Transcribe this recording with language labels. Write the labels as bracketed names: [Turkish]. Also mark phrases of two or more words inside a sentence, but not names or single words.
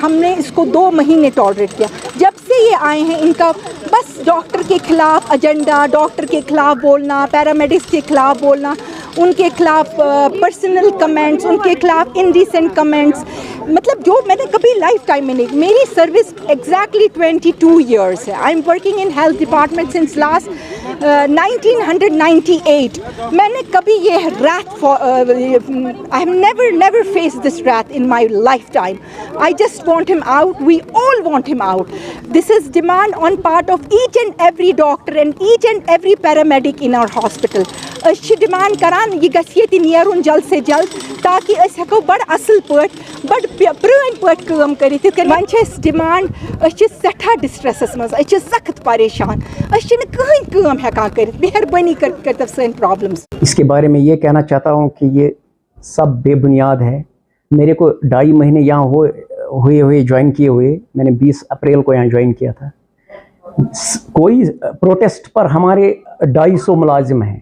[Hindi] हमने इसको 2 महीने टॉलरेट किया. जब से ये आए हैं इनका बस डॉक्टर के ख़िलाफ़ एजेंडा, डॉक्टर के ख़िलाफ़ बोलना, पैरामेडिक्स के ख़िलाफ़ बोलना, उनके खिलाफ [English] personal comments, [Hindi] उनके खिलाफ [English] indecent comments. [Hindi] मतलब जो मैंने कभी [English] life time [Hindi] में नहीं. मेरी सर्विस [English] exactly 22 years [Hindi] है. [English] I am working in health department since last 1998. [Hindi] मैंने कभी ये रैथ [English] I have never face this wrath in my life time. I just want him out. We all want him out. This is demand on part of each and every doctor and each and every paramedic in our hospital. [Kashmiri] अच्छी डिमांड करान ये गसियति नेरुन [Hindi] जल्द से जल्द [Kashmiri] ताकि अस हेको बड़ असल पट बड़ प्रेन पट काम करित. वन डिमांड सठा डिस्ट्रेसस मज सख्त परेशान. कहीं काम हेकान कर. मेहरबानी कर सन प्रॉब्लम्स. [Hindi] इसके बारे में ये कहना चाहता हूँ कि ये सब बेबुनियाद है. मेरे को 2.5 महीने यहाँ हुए ज्वाइन किए हुए. मैंने 20 अप्रैल को यहाँ ज्वाइन किया था. कोई प्रोटेस्ट पर हमारे 250 मुलाजिम हैं.